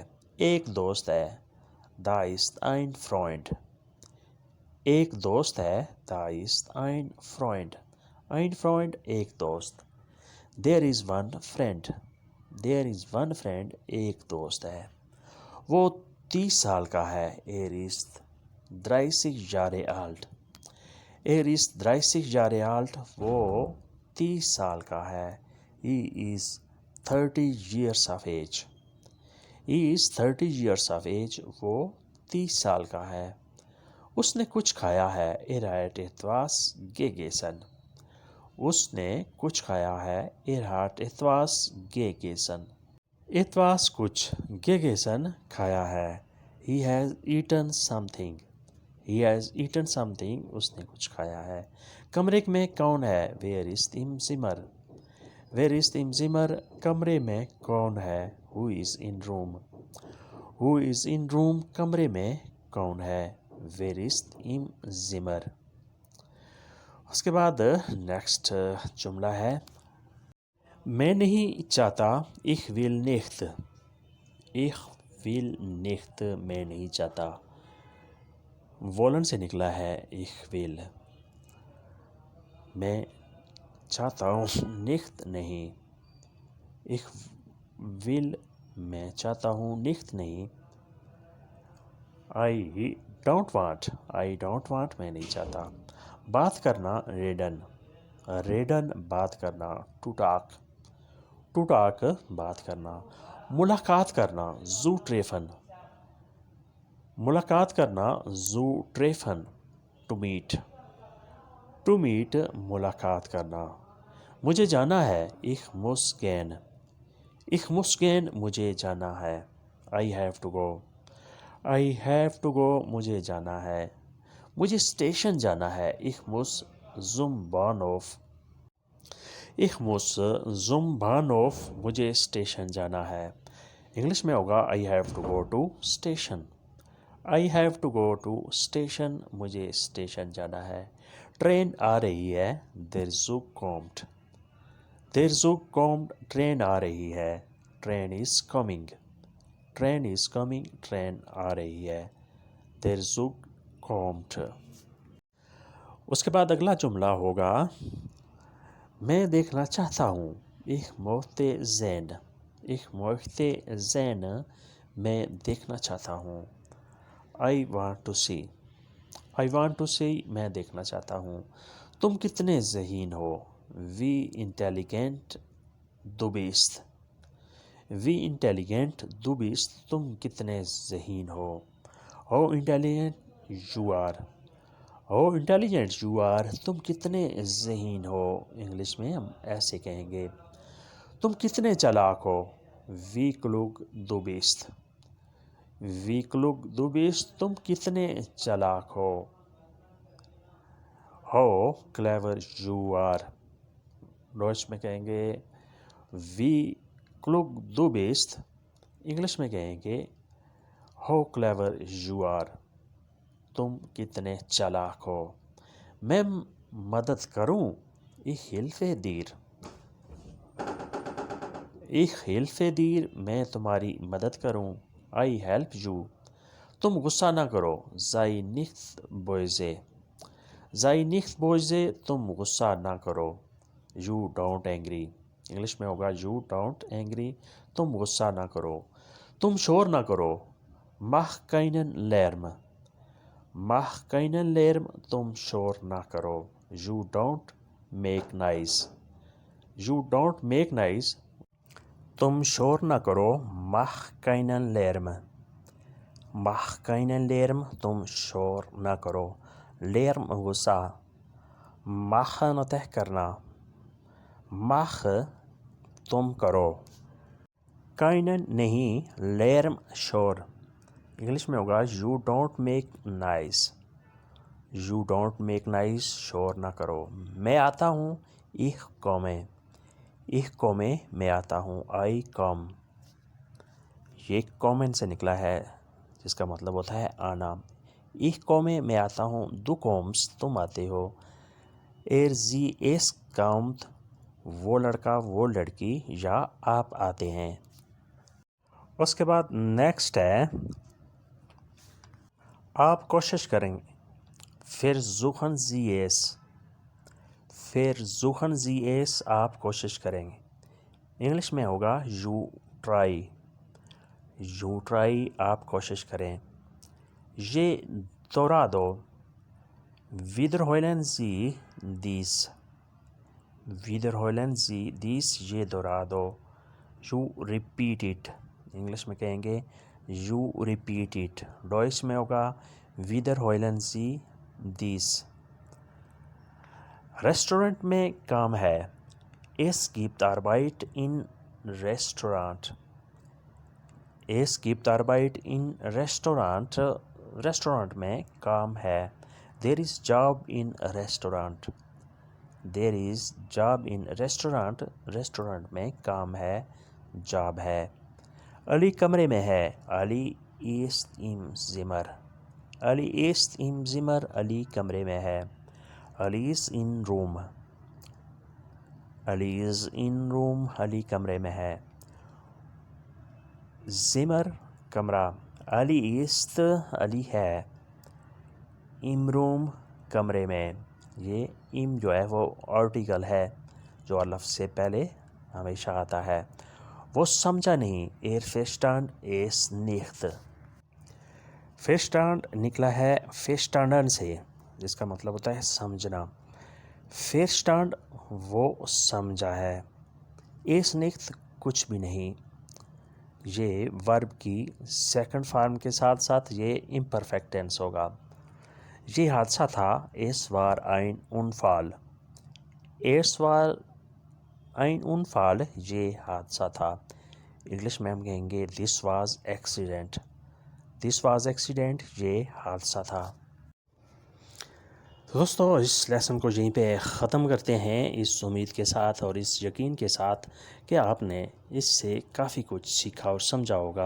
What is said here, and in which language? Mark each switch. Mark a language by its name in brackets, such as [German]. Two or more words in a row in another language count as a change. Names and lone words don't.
[Urdu] ایک دوست ہے. [German] Da ist ein Freund. [Urdu] ایک دوست ہے. [German] Da ist ein Freund. Ein Freund [Urdu] ایک دوست. [English] There is one friend. There is one friend. [Urdu] ایک دوست ہے. وہ 30 سال کا ہے. [German] Er ist 30 Jahre alt. Er ist 30 Jahre alt. [Urdu] وہ 30 سال کا ہے. [English] He is 30 years of age. He is 30 years of age. [Urdu] وہ 30 سال کا ہے. اس نے کچھ کھایا ہے. [German] Er hat etwas gegessen. [Urdu] اس نے کچھ کھایا ہے. [German] Er hat etwas gegessen. [Urdu] etwas کچھ. gegessen کھایا ہے. [English] He has eaten something. He has eaten something. [Urdu] اس نے کچھ کھایا ہے. کمرے میں کون ہے؟ [German] Wer ist im Zimmer. Wer ist im Zimmer. [Urdu] کمرے میں کون ہے؟ [English] Who is in room. Who is in room. [Urdu] کمرے میں کون ہے؟ [German] Wer ist im Zimmer. [Urdu] اس کے بعد نیکسٹ جملہ ہے میں نہیں چاہتا. [German] Ich will nicht. Ich will nicht. [Urdu] میں نہیں چاہتا. wollen سے نکلا ہے [German] ich will. [Urdu] میں چاہتا ہوں. nicht نہیں. [German] ich will [Urdu] میں چاہتا ہوں. nicht نہیں. [English] I don't want. I don't want [Urdu] میں نہیں چاہتا. بات کرنا [German] reden. reden [Urdu] بات کرنا. [English] to talk. to talk [Urdu] بات کرنا. ملاقات کرنا [German] zu treffen. [Urdu] ملاقات کرنا [German] zu treffen. [English] to meet. to meet [Urdu] ملاقات کرنا. مجھے جانا ہے. [German] ich muss gehen [Urdu] مجھے جانا ہے. [English] I have to go. I have to go [Urdu] مجھے جانا ہے. مجھے اسٹیشن جانا ہے. [German] ich muss zum Bahnhof [Urdu] مجھے اسٹیشن جانا ہے. انگلش میں ہوگا [English] I have to go to station. I have to go to station [Urdu] مجھے اسٹیشن جانا ہے. ٹرین آ رہی ہے. [German] Der Zug kommt. Der Zug kommt [Urdu] ٹرین آ رہی ہے. [English] Train is coming. Train is coming [Urdu] ٹرین آ رہی ہے. [German] Der Zug kommt. [Urdu] اس کے بعد اگلا جملہ ہوگا میں دیکھنا چاہتا ہوں. [German] Ich möchte sehen. Ich möchte sehen [Urdu] میں دیکھنا چاہتا ہوں. [English] I want to see. I want to see [Urdu] میں دیکھنا چاہتا ہوں. تم کتنے ذہین ہو. [German] Wie intelligent du bist. Wie intelligent du bist [Urdu] تم کتنے ذہین ہو. [English] How intelligent you are. How intelligent you are [Urdu] تم کتنے ذہین ہو. انگلش میں ہم ایسے کہیں گے. تم کتنے چالاک ہو. [German] Wie klug du bist. Wie klug du bist [Urdu] تم کتنے چالاک ہو. [English] How clever you are. [Urdu] ڈوچ میں کہیں گے [German] Wie klug du bist. [Urdu] انگلش میں کہیں گے [English] How clever you are. [Urdu] تم کتنے چالاک ہو. میں مدد کروں. [German] Ich helfe dir. Ich helfe dir [Urdu] میں تمہاری مدد کروں. [English] I help you. [Urdu] تم غصہ نہ کرو. [German] Sei nicht böse. Sei nicht böse [Urdu] تم غصہ نہ کرو. [English] You don't angry. [Urdu] انگلش میں ہوگا [English] You don't angry [Urdu] تم غصہ نہ کرو. تم شور نہ کرو. [German] Mach keinen Lärm. Mach keinen Lärm [Urdu] تم شور نہ کرو. [English] You don't make noise. You don't make noise [Urdu] تم شور نہ کرو. [German] Mach keinen Lärm. Mach keinen Lärm [Urdu] تم شور نہ کرو. Lärm غصہ. Machen طے کرنا. Mach تم کرو. keinen نہیں. Lärm شور. انگلش میں ہوگا [English] You don't make noise. You don't make noise [Urdu] شور نہ کرو. میں آتا ہوں. [German] Ich komme. Ich komme [Urdu] میں آتا ہوں. [English] I come. [Urdu] یہ kommen سے نکلا ہے جس کا مطلب ہوتا ہے آنا. [German] Ich komme [Urdu] میں آتا ہوں. [German] Du kommst [Urdu] تم آتے ہو. [German] Sie es kommt [Urdu] وہ لڑکا وہ لڑکی یا آپ آتے ہیں. اس کے بعد نیکسٹ ہے آپ کوشش کریں. [German] Versuchen Sie es. Versuchen Sie es [Urdu] آپ کوشش کریں گے. انگلش میں ہوگا [English] You try. You try [Urdu] آپ کوشش کریں. یہ دوہرا دو. [German] Wiederholen Sie dies. Wiederholen Sie dies [Urdu] یہ دوہرا دو. [English] You repeat it. [Urdu] انگلش میں کہیں گے [English] You repeat it. [Urdu] ڈوئچ میں ہوگا [German] Wiederholen Sie dies. [Urdu] ریسٹورنٹ میں کام ہے. [German] Es gibt Arbeit in Restaurant. Es gibt Arbeit in Restaurant. [Urdu] ریسٹورنٹ میں کام ہے. [English] There is job in restaurant. There is job in restaurant. [Urdu] ریسٹورنٹ میں کام ہے جاب ہے. علی کمرے میں ہے. [German] Ali ist im Zimmer. Ali ist im Zimmer [Urdu] علی کمرے میں ہے. [English] Ali is in room. Ali is in room [Urdu] علی کمرے میں ہے. Zimmer کمرہ. [German] Ali ist [Urdu] علی ہے. [German] Im room [Urdu] کمرے میں. یہ im جو ہے وہ آرٹیکل ہے جو لفظ سے پہلے ہمیشہ آتا ہے. وہ سمجھا نہیں. [German] verstand es nicht. [Urdu] verstand نکلا ہے verstanden سے جس کا مطلب ہوتا ہے سمجھنا. verstand وہ سمجھا ہے. [German] es nicht [Urdu] کچھ بھی نہیں. یہ ورب کی سیکنڈ فارم کے ساتھ ساتھ یہ امپرفیکٹ ٹینس ہوگا. یہ حادثہ تھا [German] es war ein Unfall. es war ein Unfall [Urdu] یہ حادثہ تھا. انگلش میں ہم کہیں گے [English] this was accident. this was accident [Urdu] یہ حادثہ تھا. دوستو اس لیسن کو یہیں پہ ختم کرتے ہیں اس امید کے ساتھ اور اس یقین کے ساتھ کہ آپ نے اس سے کافی کچھ سیکھا اور سمجھا ہوگا.